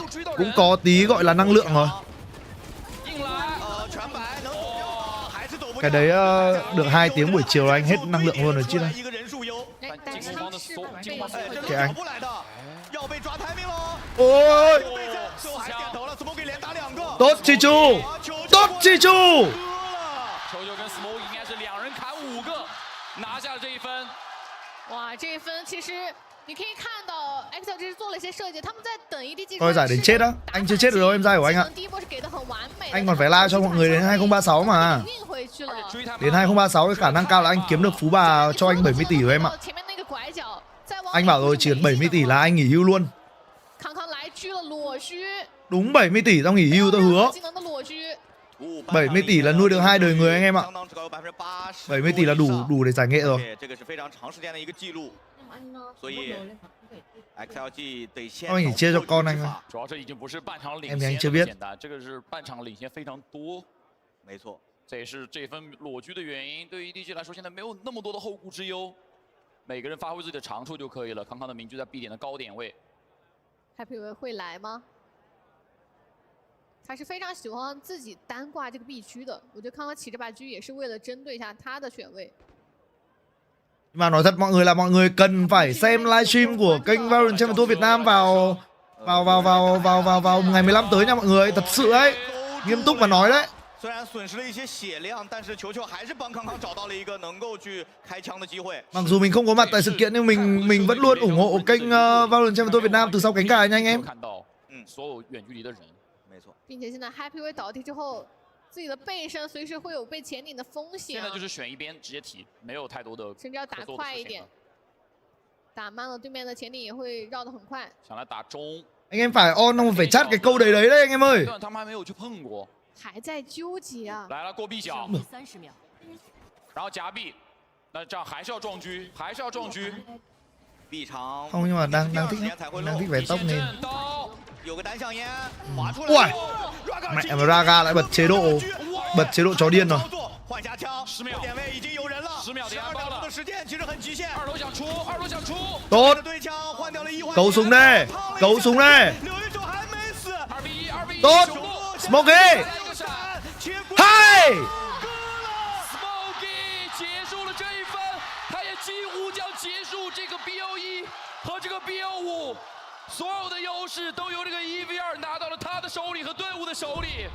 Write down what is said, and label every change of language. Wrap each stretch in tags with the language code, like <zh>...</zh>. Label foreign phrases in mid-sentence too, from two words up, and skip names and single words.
<vi>Cũng có tí gọi là năng lượng rồi. Cái đấy được 2 tiếng buổi chiều là anh hết năng lượng luôn rồi chứ này. Kệ anh. Ôi. Tốt Chichu. Tốt Chichu.</vi> <zh>哇，这一分其实你可以看到 XLG 是做了一些设计，他们在等 EDG。</zh> <vi>Thôi giải đến chết á, anh chưa chết được đâu em trai của anh ạ. Anh còn phải la cho mọi người đến 2036 mà. Đến 2036 cái khả năng cao là anh kiếm được phú bà cho anh 70 tỷ của em ạ. Anh bảo rồi chỉ cần 70 tỷ là anh nghỉ hưu luôn. Đúng 70 tỷ tao nghỉ hưu tao hứa. 70 tỷ là nuôi được 2 đời người anh em ạ. 70 tỷ là đủ để giải nghệ rồi. Anh chỉ chia cho con anh thôi. Em thì anh chưa biết.</vi> <zh>这也是这分裸狙的原因。对于 EDG 来说，现在没有那么多的后顾之忧，每个人发挥自己的长处就可以了。康康的明狙在 B 点的高点位，Happy 会来吗？他是非常喜欢自己单挂这个 B 区的，我觉得康康起这把狙也是为了针对一下他的选位。</zh> <vi>Mà nói thật mọi người là mọi người cần phải xem livestream của kênh VIE-ENG Champion Tour Việt Nam vào ngày 15 tới nha mọi người, thật sự đấy, nghiêm túc mà nói đấy.</vi> <zh>虽然损失了一些血量，但是球球还是帮康康找到了一个能够去开枪的机会。</zh> <vi>Mặc dù mình không có mặt tại sự kiện nhưng mình vẫn luôn ủng hộ kênh VIE-ENG Champion Tour Việt Nam từ sau cánh gà nha anh em.</vi> <zh>看到，所有远距离的人，没错。并且现在 Happy 会倒地之后，自己的背身随时会有被前顶的风险。现在就是选一边直接提，没有太多的，甚至要打快一点，打慢了对面的前顶也会绕得很快。想来打中。</zh> <vi>Anh em phải on không phải chat cái câu đấy đấy anh em ơi.</vi> <zh>他们还没有去碰过。还在纠结啊！来了，过 B 角，30秒，然后夹 B， 那这样还是要撞狙，还是要撞狙。 B 长</zh> <vi>Không nhưng mà đang thích về tốc nên.</vi> <zh>有个单向烟划出来。</zh> <vi>Ui, mẹ mà Raga lại bật chế độ chó điên rồi.</vi> <zh>换下枪，10秒，点位已经有人了，10秒点包了，的时间其实很极限。二楼想出。</zh> <vi>Tốt. Cấu súng đi, cấu súng đi. Tốt.</vi> <zh>Smokey. 嗨。 Smokey 结束了这一分，他也几乎将结束这个 BO1和这个 BO5，所有的优势都由这个1v2拿到了他的手里和队伍的手里。</zh>